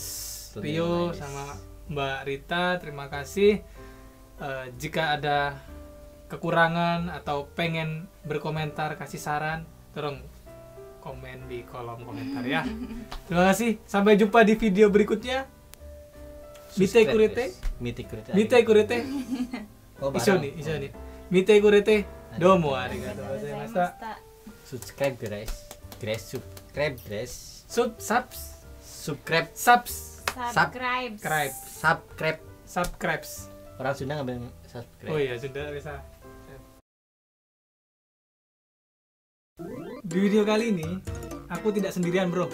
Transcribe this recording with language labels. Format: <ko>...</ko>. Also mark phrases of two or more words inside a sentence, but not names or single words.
<id>Sudah Rio, nice. sama Mbak Rita. Terima kasih. Jika ada kekurangan atau pengen berkomentar, kasih saran, tolong komen di kolom komentar ya. Terima kasih. Sampai jumpa di video berikutnya.</id> <ja>見てくれて。見てくれて.</ja> <id>Oh, Iso bareng. nih.</id> <ja>見てくれて。どうもありがとうございました.</ja> <en>Subscribe guys. Subscribe. Subscribe.</en> <id>Orang Sunda nggak bilang subscribe. Oh iya, sudah bisa. Di video kali ini aku tidak sendirian bro.</id>